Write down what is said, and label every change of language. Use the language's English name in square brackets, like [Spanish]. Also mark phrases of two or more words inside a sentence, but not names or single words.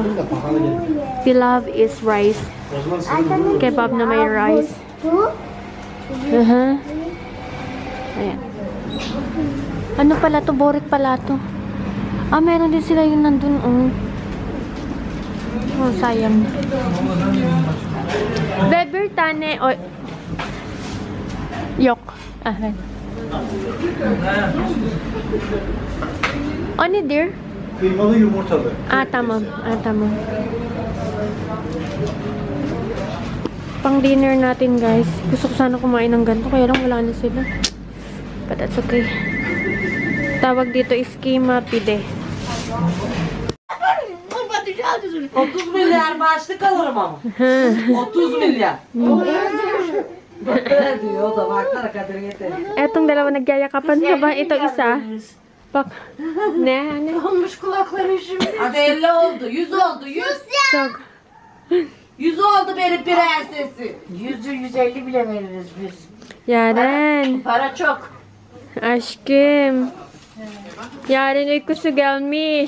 [English] Pilav is rice. [Filipino] Kebab na may rice. Ayan. Ano pala to? Borit pala to. Ah, meron din sila yung nandun, oh. Oh, sayang. [Turkish] Beber tane, oh. Yok. Ah, right. O ne dear? Kıymalı yumurtalı. Ah, tamam. Ah, tamam. [Filipino] Pang dinner natin, guys. Gusto ko sana kumain ng ganito, kaya lang wala na sila. [English] But that's okay. [Filipino] Tawag dito is kima pide. [Turkish] 30 milyar maaşlık alırım ama. 30 milyar. Diyor o da baksana Kadir yeter. [Filipino] Etong dalawa nagyayakapan na ba? Ito isa. [Turkish] Bak. Ne? Olmuş kulakları şimdi. Hadi 50 oldu. 100 oldu. 100. Çok. 100 oldu benim prensesi. 100'ü 150 bile veririz biz. Yaren. Para çok. Aşkım. Yaren uykusu gelmiş.